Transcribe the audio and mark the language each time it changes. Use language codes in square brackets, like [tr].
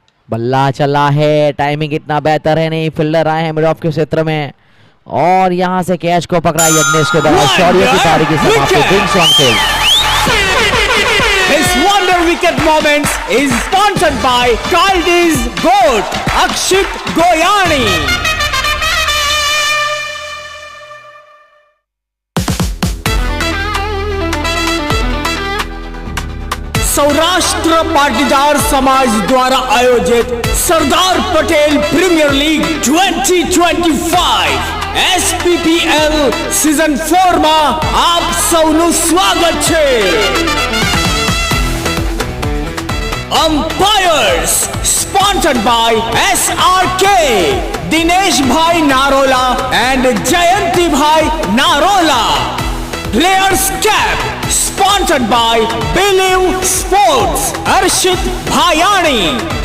[hi] बल्ला चला है, टाइमिंग इतना बेहतर है नहीं, फील्डर आए हैं मिड ऑफ के क्षेत्र में और यहां से कैच को पकड़ा यज्ञेश के द्वारा। शौर्य की पारी की समाप्ति, wings on field. [en] This wonder wicket moments is sponsored by Kaldi's GOAT Akshit Goyani. [hi] Saurashtra Patidar समाज द्वारा आयोजित Sardar Patel premiere league 2025 SPPL season 4 [gu] માં આપ સૌનું સ્વાગત છે। [en] Umpires sponsored by SRK Dinesh Bhai Narola and Jayanti Bhai Narola. Players cap sponsored by Believe Sports Arshit Bhayani.